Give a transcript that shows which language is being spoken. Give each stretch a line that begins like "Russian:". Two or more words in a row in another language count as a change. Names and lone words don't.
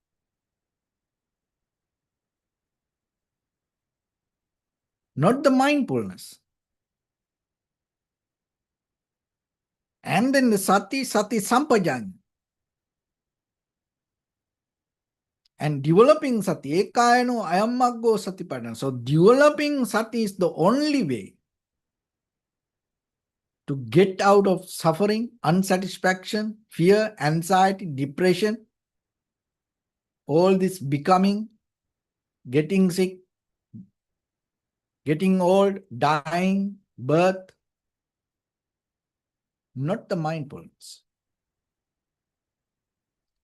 English: Not the mindfulness. And then the
Pali: sati sampajanya.
English: And developing sati,
Pali: ekayano ayamaggo satipatthana.
English: So developing sati is the only way to get out of suffering, unsatisfaction, fear, anxiety, depression, all this becoming, getting sick, getting old, dying, birth, not the mindfulness.